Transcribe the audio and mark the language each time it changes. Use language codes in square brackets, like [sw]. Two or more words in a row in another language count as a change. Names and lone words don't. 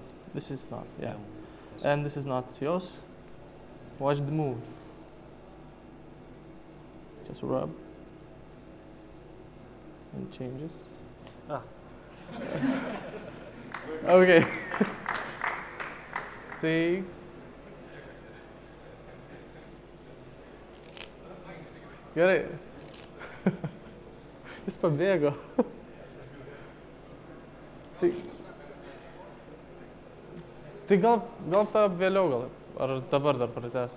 [en] This is not. Yeah. And this is not yours. Watch the move. Just rub. And it changes. Ah. Okay. Take. [lt] Gerai. Jis pabėgo. Tai gal tą vėliau gal, ar dabar dar pratęst?